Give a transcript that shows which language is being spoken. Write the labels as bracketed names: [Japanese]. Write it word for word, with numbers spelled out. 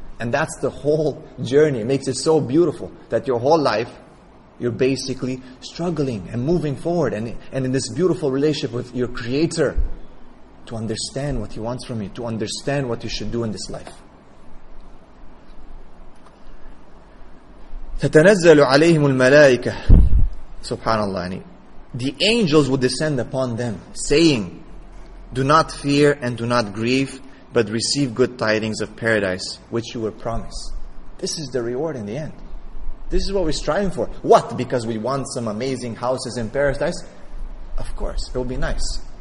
[English] And that's the whole journey. It makes it so beautiful that your whole life, you're basically struggling and moving forward and, and in this beautiful relationship with your Creator to understand what He wants from you, to understand what you should do in this life. [Arabic] تَتَنَزَّلُ عَلَيْهِمُ الْمَلَائِكَةِ Subhanallah. [English] The angels would descend upon them, saying, do not fear and do not grieve, but receive good tidings of paradise, which you were promised. This is the reward in the end. This is what we're striving for. What? Because we want some amazing houses in paradise? Of course, it will be nice.